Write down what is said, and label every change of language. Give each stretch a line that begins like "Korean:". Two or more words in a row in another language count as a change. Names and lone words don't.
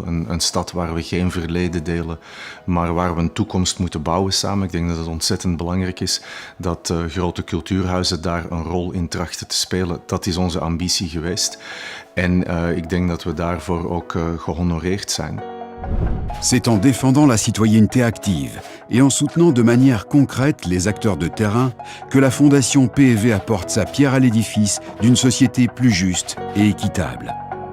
Dutch: Een stad waar we geen verleden delen, maar waar we een toekomst moeten bouwen samen. Ik denk dat het ontzettend belangrijk is dat grote cultuurhuizen daar een rol in trachten te spelen. Dat is onze ambitie geweest. En ik denk dat we daarvoor ook gehonoreerd zijn.
French: C'est en défendant la citoyenneté active et en soutenant de manière concrète les acteurs de terrain que la Fondation PEV apporte sa pierre à l'édifice d'une société plus juste et équitable.